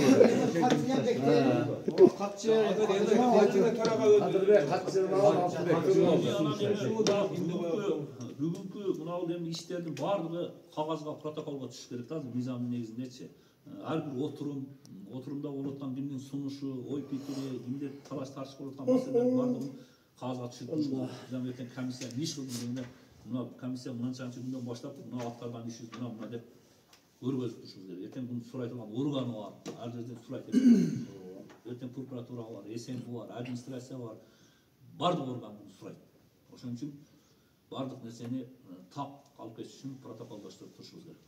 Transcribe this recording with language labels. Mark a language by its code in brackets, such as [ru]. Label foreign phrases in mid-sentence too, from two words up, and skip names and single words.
[ky] бүгүнкү мына эми иштердин баардыгы кагазга, протоколго түшүш керек да, мыйзамдын негизиндечи. Ар бир отурумда болуп аткан кимдин сунушу, ой пикири, кимде талаш тартыш болуп аткан маселелердин баардыгын кагазга түшүрүп, мыйзам эртең комиссия иш кылдым дегенде Мына комиссия mынанча күндөн баштап мына аткарган иши мына деп көргөзүп турушубуз керек. Эртең буну сурайтылган органы бар, ар жерден сурайт. Эртең прокуратура бар, СНБ бар, администрация бар. Бардык орган буну сурайт. Ошон үчүн бардык нерсени так алып кетиш үчүн протоколдоштуруп турушубуз керек.